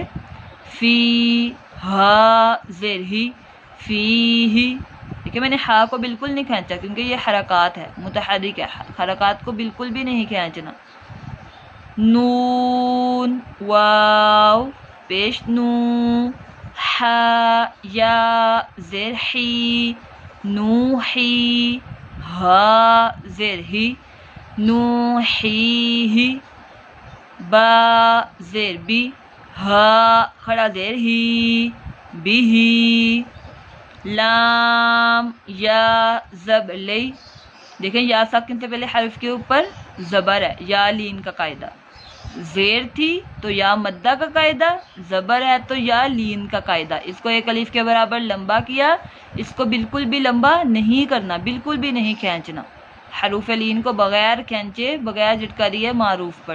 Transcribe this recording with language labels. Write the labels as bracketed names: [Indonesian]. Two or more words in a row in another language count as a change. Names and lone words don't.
[Urdu] فی ہا زیر ہی، فی ہی. دیکھیے، میں نے ہا کو بالکل نہیں کھینچا کیونکہ یہ حرکت ہے، متحرک ہے، حرکت کو بالکل بھی نہیں کھینچنا. نون واو پیش نو، ہا یا زیر ہی، نوہی، ہا زیر ہی، نوہی ہی. با زیر بی، ہا کھڑا زیر ہی، بھی، لام یا زبر لئی، دیکھیں یا ساکن سے پہلے حرف کے اوپر زبر ہے، یا لین کا قاعدہ، زیر تھی تو یا مدہ کا قاعدہ، زبر ہے تو یا لین کا قاعدہ، اس کو ایک الف کے برابر لمبا کیا، اس کو بالکل بھی لمبا نہیں کرنا، بالکل بھی نہیں کھینچنا، حروف لین کو بغیر کھینچے بغیر جھٹکا دیے معروف پڑھیں۔